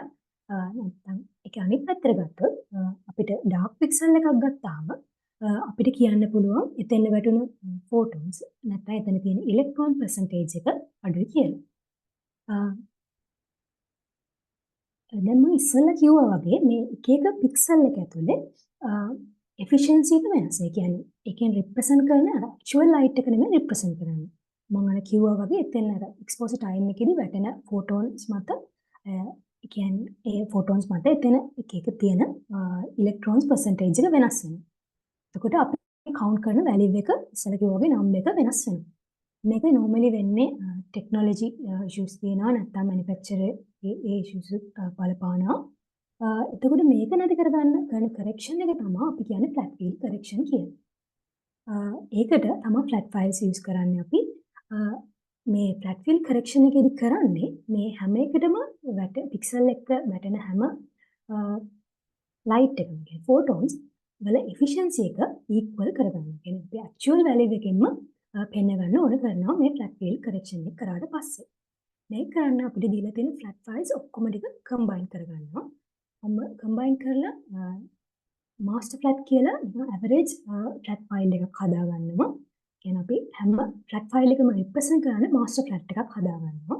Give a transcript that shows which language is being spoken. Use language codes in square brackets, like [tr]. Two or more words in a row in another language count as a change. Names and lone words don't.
[si] නැත්නම් ඒක අනිත් පැත්තට ගත්තොත් අපිට [en] dark pixel [si] එකක් ගත්තාම අපිට කියන්න පුළුවන් එතෙන්ද වැටුණ photons නැත්නම් එතන තියෙන [en] electron percentage [si] එක අඩුයි කියලා. දැන් මම ඉස්සෙල්ලා කිව්වා වගේ මේ එක එක පික්සල් එක ඇතුලේ efficiency එක වෙනස්. ඒ කියන්නේ එකෙන් represent කරන [en] actual light [si] එක නෙමෙයි represent කරන්නේ. මම අර කිව්වා වගේ එතෙන් අර [en] exposure time [si] එකේදී වැටෙන photons මත ඒ කියන්නේ ඒ photons මත එතන එක එක තියෙන [en] electrons percentage [si] එක වෙනස් වෙනවා. එතකොට අපි count කරන value එක ඉස්සෙල්ලා කිව්වා වගේ number එක වෙනස් වෙනවා. මේක normally වෙන්නේ [en] technology issues [si] තියෙනවා නැත්නම් manufacturer ඒ issues බලපානවා. එතකොට මේක නැති කරගන්න කරන correction එක තමයි අපි කියන්නේ [en] flat field correction [si] කියන්නේ. ඒකට තමයි [en] flat files use [si] කරන්නේ අපි. මේ [en] flat field correction [si] එකේදී කරන්නේ මේ හැම එකටම pixel එක වැටෙන හැම light එකම කියන්නේ photons වල efficiency එක equal කරගන්න. කියන්නේ අපි [en] actual value [si] එකකින්ම පෙන්න ගන්න ඕන කරනවා මේ [en] flat field correction [si] එක කරාට පස්සේ. මේක කරන්න අපිට දීලා තියෙන [en] flat files [si] ඔක්කොම ටික combine කරගන්නවා. combine කරලා [en] master flat [si] කියලා [en] average flat file [si] එකක් හදාගන්නවා. කියන්නේ අපි හැම [en] flat file [si] එකම represent කරන [en] master flat [si] එකක් හදාගන්නවා.